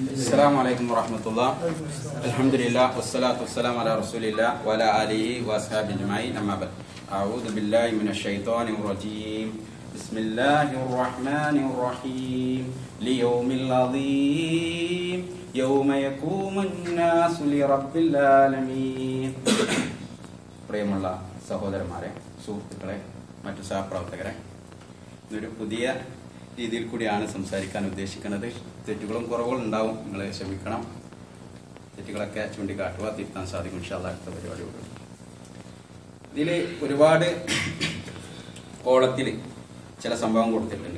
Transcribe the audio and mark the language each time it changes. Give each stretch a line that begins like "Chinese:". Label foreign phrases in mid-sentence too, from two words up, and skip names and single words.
Arabic: السلام عليكم ورحمة الله. الحمد لله والصلاة والسلام على رسول الله وعلى آله وأصحابه أجمعين. أما بعد. أعوذ بالله من الشيطان الرجيم. بسم الله الرحمن الرحيم. ليوم عظيم يوم يقوم الناس لرب العالمين.
Malayalam: പ്രിയമുള്ള സഹോദരന്മാരെ, സുഹൃത്തുക്കളെ, മറ്റു സഹപ്രവർത്തകരെ, ഇതൊരു പുതിയ രീതിയിൽ കൂടിയാണ് സംസാരിക്കാൻ ഉദ്ദേശിക്കുന്നത്. തെറ്റുകളും കുറവുകളും ഉണ്ടാവും, നിങ്ങൾ ക്ഷമിക്കണം. തെറ്റുകളൊക്കെ ചൂണ്ടിക്കാട്ടുക, തിരുത്താൻ സാധിക്കും.
Arabic: إن شاء الله
Malayalam: അടുത്ത പരിപാടിയോട് ഇതിൽ ഒരുപാട് കോളത്തിൽ ചില സംഭവം കൊടുത്തിട്ടുണ്ട്.